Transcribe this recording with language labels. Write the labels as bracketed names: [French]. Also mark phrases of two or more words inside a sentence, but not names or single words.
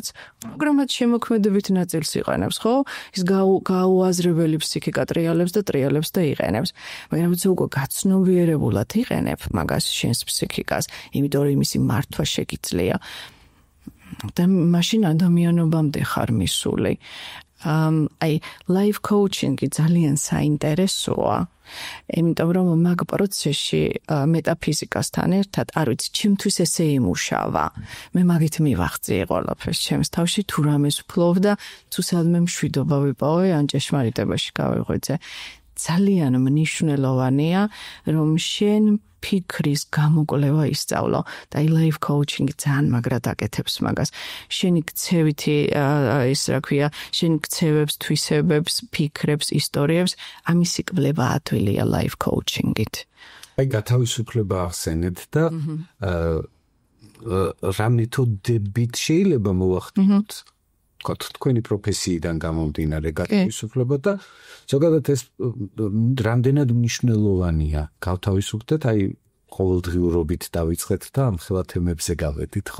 [Georgian] პროგრამად შემოქმედებით ნაწილს იყენებს, ხო? ის გაუაზრებელი ფსიქიკა ტრიალებს და იყენებს. მაგრამ თუ უკვე გაცნობიერებულად იყენებ მაგას შენს ფსიქიკას, იმიტომ რომ იმისი მართვა შეგიძლია. და მაშინ ადამიანობამდე ხარ მისული. აი [English] life coaching-ი [Georgian] ძალიან საინტერესოა. იმიტომ რომ მაგ პროცესში მეტაფიზიკასთან ერთად არ ვიცი, ჩემთვის ესე იმუშავა. მე მაგით მივახციე ყველაფერს ჩემს თავში, თუ რამეს ვფლობ და თუ სადმე მშვიდობა ვიპოვე, ან ჭეშმარიტებაში გავიღვიძე. ძალიან მნიშვნელოვანია, რომ შენ ფიქრის გამოკვლევა ისწავლო და [English] life coaching-ი [Georgian] ძალიან მაგრად აკეთებს მაგას. შენი ქცევითი ის რა ქვია, შენი ქცევებს, თვისებებს, ფიქრებს, ისტორიებს ამის იკვლევა ადვილია [English] life coaching-ით. [Georgian] აი გათავისუფლება ახსენეთ და რამ მეთოდებით შეიძლება მოვახდინოთ? თქვენი პროფესიიდან გამომდინარე გათავისუფლება და ზოგადად ეს რამდენად მნიშვნელოვანია გავთავისუფლდეთ, აი ყოველდღიურობით დავიწყეთ და ამ ხელა თემებზე გავედით, ხო?